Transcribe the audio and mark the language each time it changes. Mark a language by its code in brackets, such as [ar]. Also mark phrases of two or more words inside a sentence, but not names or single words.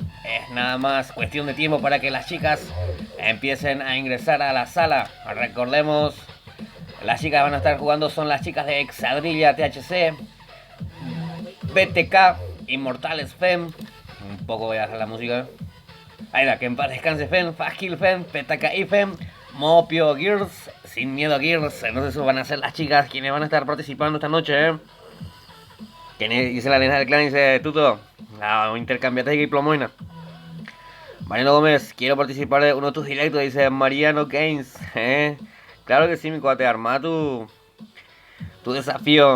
[es] Es nada más cuestión de tiempo para que las chicas empiecen a ingresar a la sala. Recordemos, las chicas van a estar jugando, son las chicas de Exadrilla THC, BTK, Inmortales Fem. Un poco voy a bajar la música. Ahí va, que en paz descanse Fem, Fast Kill Fem, PTKI Fem, Mopio Gears, Sin Miedo a Gears. Entonces esos van a ser las chicas quienes van a estar participando esta noche, Que dice la nena del clan, dice Tuto, intercambiate y plomoina. Mariano Gómez, quiero participar de uno de tus directos, dice Mariano Games, Claro que sí, mi cuate, arma tu desafío.